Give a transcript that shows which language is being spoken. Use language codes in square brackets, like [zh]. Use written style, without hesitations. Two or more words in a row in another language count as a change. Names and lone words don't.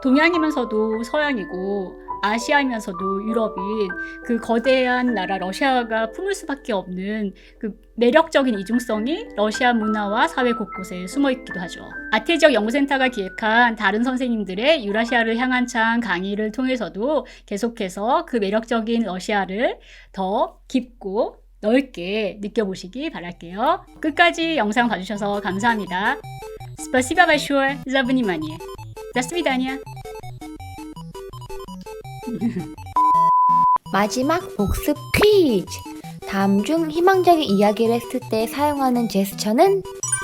[ko] 동양이면서도 서양이고 아시아이면서도 유럽인 그 거대한 나라 러시아가 품을 수밖에 없는 그 매력적인 이중성이 러시아 문화와 사회 곳곳에 숨어 있기도 하죠. 아테 지역 연구센터가 기획한 다른 선생님들의 유라시아를 향한 창 강의를 통해서도 계속해서 그 매력적인 러시아를 더 깊고 넓게 느껴보시기 바랄게요. 끝까지 영상 봐주셔서 감사합니다. [ru] Спасибо большое за внимание. До свидания. [ko] 마지막 복습 퀴즈! 다음 중 희망적인 이야기를 했을 때 사용하는 제스처는